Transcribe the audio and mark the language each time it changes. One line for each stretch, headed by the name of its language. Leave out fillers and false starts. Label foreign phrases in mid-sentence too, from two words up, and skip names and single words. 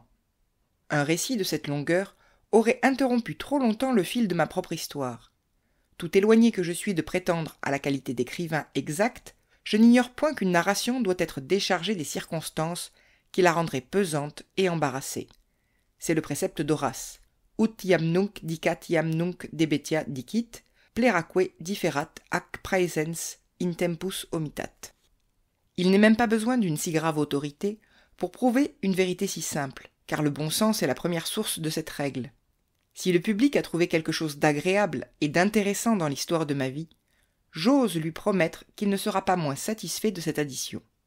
French: Un récit de cette longueur aurait interrompu trop longtemps le fil de ma propre histoire. Tout éloigné que je suis de prétendre à la qualité d'écrivain exact, je n'ignore point qu'une narration doit être déchargée des circonstances qui la rendraient pesante et embarrassée. C'est le précepte d'Horace.
Latin: Ut iam nunc dicat iam nunc debetia dicit, pleraque differat ac praesens in tempus omitat.
French: Il n'est même pas besoin d'une si grave autorité pour prouver une vérité si simple, car le bon sens est la première source de cette règle. Si le public a trouvé quelque chose d'agréable et d'intéressant dans l'histoire de ma vie, j'ose lui promettre qu'il ne sera pas moins satisfait de cette addition.